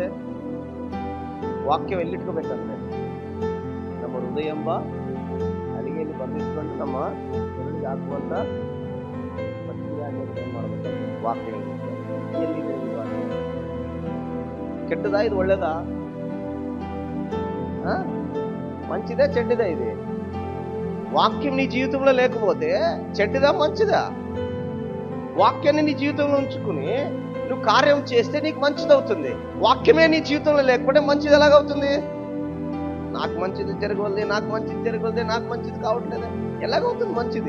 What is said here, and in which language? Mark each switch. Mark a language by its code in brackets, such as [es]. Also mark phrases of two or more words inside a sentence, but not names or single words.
[kn] ವಾಕ್ಯ ಎಲ್ಲಿಟ್ಕೋಬೇಕಂದ್ರೆ ನಮ್ಮ ಹೃದಯ ಎಂಬ ಅಡಿಗೆಯಲ್ಲಿ ಬಂದಿಟ್ಕೊಂಡು ನಮ್ಮ ಬೆರಳಿಗೆ ಹಾಕುವಂತ ಏನ್ ಮಾಡ್ಬೇಕಂದ್ರೆ ವಾಕ್ಯ ಎಲ್ಲಿದೆ? ಕೆಟ್ಟದಾ ಇದು ಒಳ್ಳೇದಾ? [te] మంచిదా చెడ్డదా? ఇది వాక్యం నీ జీవితంలో లేకపోతే చెడ్డదా మంచిదా? వాక్యాన్ని నీ జీవితంలో ఉంచుకుని నువ్వు కార్యం చేస్తే నీకు మంచిదవుతుంది. వాక్యమే నీ జీవితంలో లేకపోతే మంచిది ఎలాగవుతుంది? నాకు మంచిది జరగవద్దు, నాకు మంచిది జరగవద్దు, నాకు మంచిది కావట్లేదు, ఎలాగవుతుంది మంచిది?